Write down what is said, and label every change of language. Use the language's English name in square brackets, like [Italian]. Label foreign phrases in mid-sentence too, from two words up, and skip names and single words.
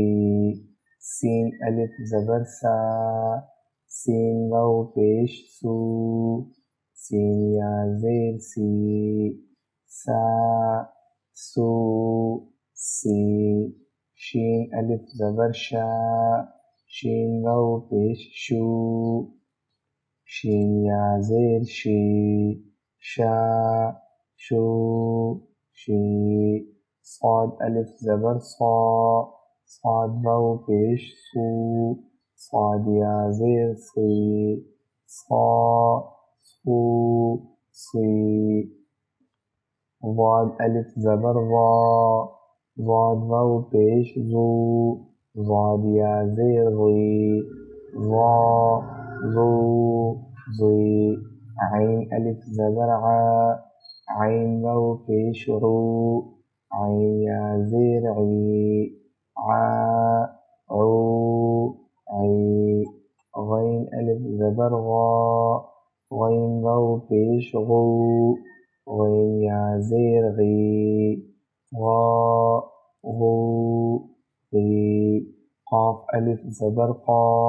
[Urdu] سین الف زبر سین واو پیش سو، سین یا زیر سی، سو سی۔ شین الف زبر شین واو پیش شو، شین یا زیر شی، شو شی۔ صاد الف زبر صاد واو پیش سو، صاد یا زیر سی، سو سی۔ ضاد الف زبر ضاد واو پیش ذو ضاد یا زیر غی ضا ذو ذی عین الف زبر ع عین واو پیش رو عین یا زیر عی ع عو عی غین الف زبر غا غین واو پیش غو غین یا زیر غی غا غو غی قاف الف زبر قا